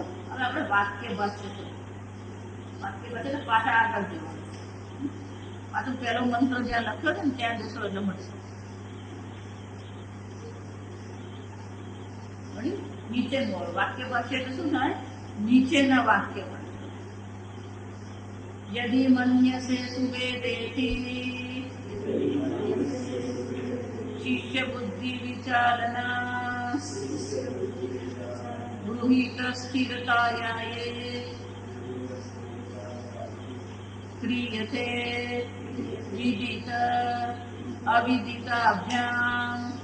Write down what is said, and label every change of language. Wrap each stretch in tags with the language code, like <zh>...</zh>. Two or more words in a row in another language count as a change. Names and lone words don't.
<gu>હવે આપણે વાક્ય ભાષ્ય પાછા આગળ જવાનું. પાછું પહેલો મંત્ર જ્યાં લખ્યો છે ને ત્યાં જશો એટલે મળશે. નીચેનું વાક્ય ભાષ્ય એટલે શું થાય? નીચેના વાક્ય.</gu> <sa>यदि मन्यसे सुवेदेति शिष्य बुद्धि विचारणा गृहीत स्थिरतायाये क्रियते विदित अविदिताभ्याम.</sa>